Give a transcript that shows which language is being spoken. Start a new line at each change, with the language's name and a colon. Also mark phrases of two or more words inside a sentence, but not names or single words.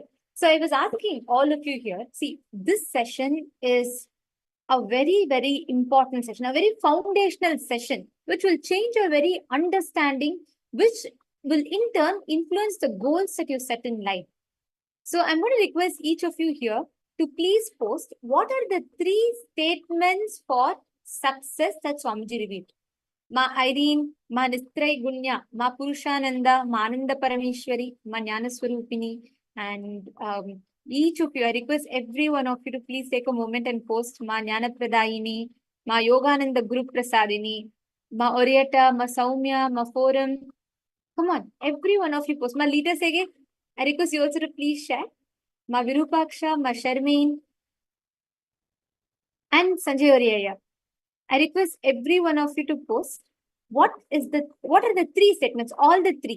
English: So I was asking all of you here, see, this session is a very, very important session, a very foundational session, which will change your very understanding, which will in turn influence the goals that you set in life. So I'm going to request each of you here to please post what are the 3 statements for success that Swamiji revealed. Ma Irene, Ma Nistray Gunya, Ma Purushananda, Ma Ananda Parameshwari, Ma Jnanaswarupini, and each of you, I request every one of you to please take a moment and post Ma Jnana Pradayini, Ma Yogananda Guru Prasadini, Ma Orietta, Ma Saumya, Ma Forum. Come on, every one of you post. Ma Lita Sege, I request you also to please share. Ma Virupaksha, Ma Sharmeen, and Sanjay Oriaya. I request every one of you to post what are the 3 statements, all the 3.